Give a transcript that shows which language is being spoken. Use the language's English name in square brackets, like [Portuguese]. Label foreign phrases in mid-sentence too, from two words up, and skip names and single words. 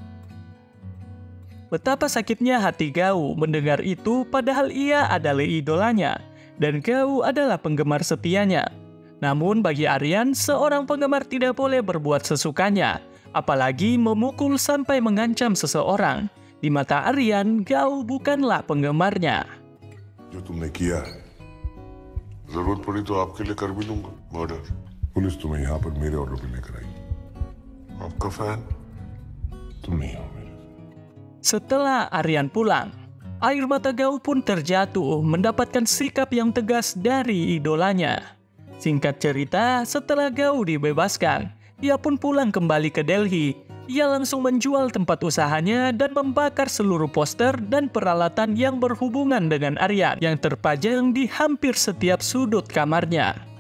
[Indonesian] Betapa sakitnya hati Gao mendengar itu padahal ia adalah idolanya dan Gao adalah penggemar setianya. Namun bagi Aryan, seorang penggemar tidak boleh berbuat sesukanya, apalagi memukul sampai mengancam seseorang. Di mata Aryan, Gao bukanlah penggemarnya. [Hindi] जो तुमने किया है, जरूरत पड़ी तो आपके लिए कर भी दूंगा मर्डर। पुलिस तुम्हें यहाँ पर मेरे ऑर्डर पे लेकर आई। आपका फैन तुम नहीं हो मेरे। [Indonesian] Setelah Aryan pulang, air mata Gao pun terjatuh mendapatkan sikap yang tegas dari idolanya. Singkat cerita, setelah Gao dibebaskan, ia pun pulang kembali ke Delhi. Ia langsung menjual tempat usahanya dan membakar seluruh poster dan peralatan yang berhubungan dengan Aryan yang terpajang di hampir setiap sudut kamarnya.